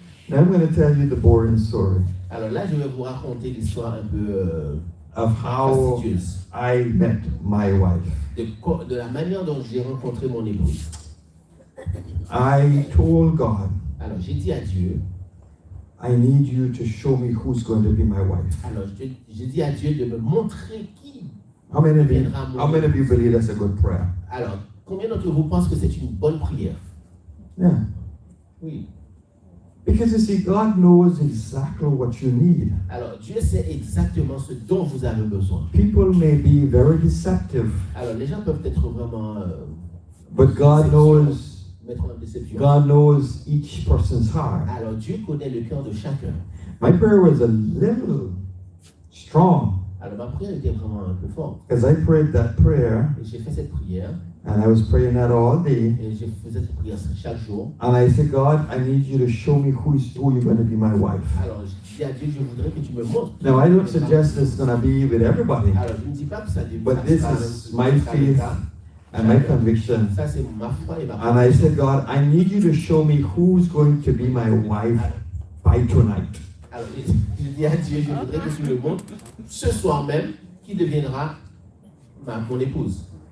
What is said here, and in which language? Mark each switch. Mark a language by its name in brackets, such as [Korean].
[English] Now I'm going to tell you the boring story [French] Alors là, je vais vous raconter l'histoire un peu [English] of how [French] fastidieuse [English] I met my wife. [French] de la manière dont j'ai rencontré mon épouse. [English] I told God, [French] Alors, j'ai dit à Dieu, [English] I need you to show me who's going to be my wife. [French] alors j'ai dit à Dieu de me montrer qui. [English] How many of you believe that's a good prayer? [French] Alors, combien d'entre vous pensent que c'est une bonne prière? [English] Yeah. [French] Oui. [English] Because you see, God knows exactly what you need. [French] Alors, Dieu sait exactement ce dont vous avez besoin. [English] People may be very deceptive, [French] Alors, les gens peuvent être vraiment [English] but God knows. [French] mettre en déception. [English] God knows each person's heart. [French] Alors, Dieu connaît le cœur de chacun. [English] My prayer was a little strong [French] Alors, ma prière était vraiment un peu forte. [English] because I prayed that prayer [French] Et j'ai fait cette prière, [English] and I was praying that all day. [French] et j'ai fait cette prière chaque jour. [English] And I said, God, I need you to show me who you're going to be my wife. [French] Alors, dis à Dieu, je voudrais que tu me montres. [English] Now, I don't suggest it's going to be with everybody, [French] Alors, je ne dis pas que ça [English] but this is my faith and my conviction. [French] Ça, c'est ma foi et ma [English] And I said, God, I need you to show me who's going to be my wife by tonight. [French] Alors, je dis à Dieu, je voudrais que tu me montres ce soir même qui deviendra mon épouse.